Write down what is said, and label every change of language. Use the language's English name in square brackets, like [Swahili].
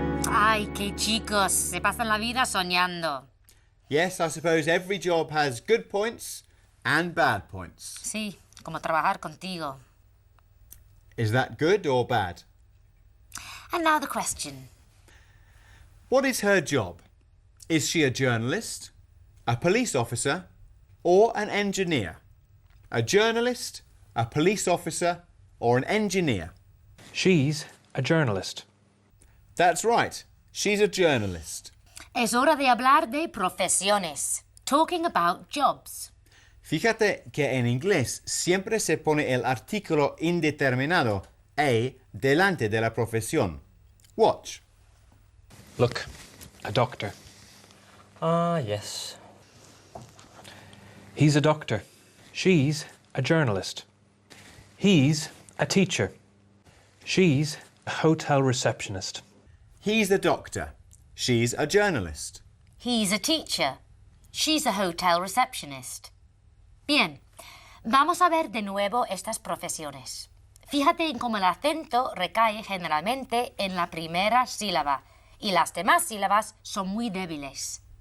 [Spanish] Ay, qué chicos, se pasan la vida soñando. [English] Yes, I suppose every job has good points and bad points. [Spanish] Sí, como trabajar contigo. [English] Is that good or bad? And now the question. What is her job? Is she a journalist, a police officer, or an engineer? A journalist, a police officer, or an engineer? She's a journalist. That's right. She's a journalist. [Spanish] Es hora de hablar de profesiones. [English] Talking about jobs. [Spanish] Fíjate que en inglés siempre se pone el artículo indeterminado a delante de la profesión. [English] Watch. Look, a doctor. Ah, yes. He's a doctor. She's a journalist. He's a teacher. She's a hotel receptionist. He's a doctor. She's a journalist. He's a teacher. She's a hotel receptionist. [Spanish] Bien, vamos a ver de nuevo estas profesiones. Fíjate en cómo el acento recae generalmente en la primera sílaba y las demás sílabas son muy débiles.